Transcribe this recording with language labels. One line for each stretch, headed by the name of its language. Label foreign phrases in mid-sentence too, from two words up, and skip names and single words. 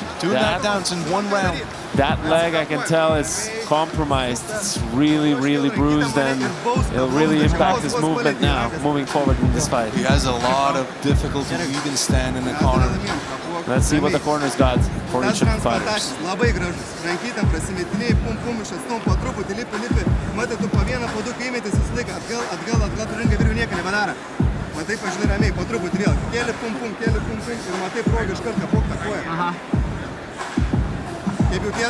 English: 2 knockdowns in 1 round. That leg, I can tell, is compromised. It's really, really bruised, and it'll really impact his movement now, moving forward in this fight. He has a lot of difficulty even standing in the corner. Let's see what the corner's got for each of the fighters.
Lithuanian: Matai, pažinai ramiai, po truputį vėl. Kėlė, pum, ir matai progą iš karto kapok tą koją. Kaip jauties?